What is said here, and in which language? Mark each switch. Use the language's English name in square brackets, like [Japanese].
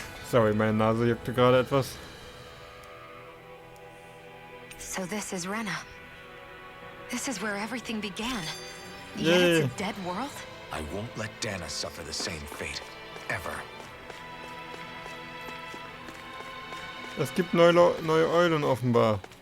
[German] Sorry, meine Nase juckte gerade etwas. [English] So this is Rena. This is where everything began. Yet Yay. it's a dead world? I won't let Dana suffer the same fate. Ever. [German] Es gibt neue Eulen offenbar.